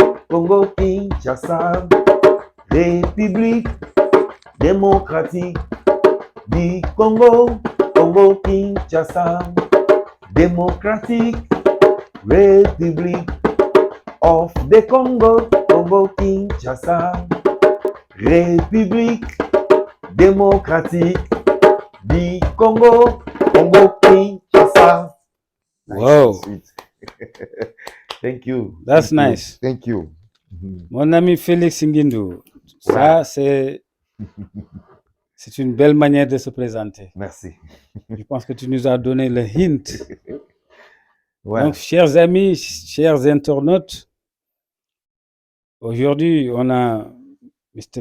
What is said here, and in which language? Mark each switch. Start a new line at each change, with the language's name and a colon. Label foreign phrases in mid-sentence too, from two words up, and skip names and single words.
French: Congo Kinshasa, République démocratique du Congo, Congo Kinshasa,
English: Democratic Republic of the Congo, Congo Kinshasa,
French: République démocratique du Congo,
English: Congo Kinshasa. Wow. Thank you. That's nice. Thank you.
French: Mon ami Félix Ngindu, ça c'est une belle manière de se présenter. Merci. Je pense que tu nous as donné le hint. Ouais. Donc, chers amis, chers internautes, aujourd'hui, on a Mr.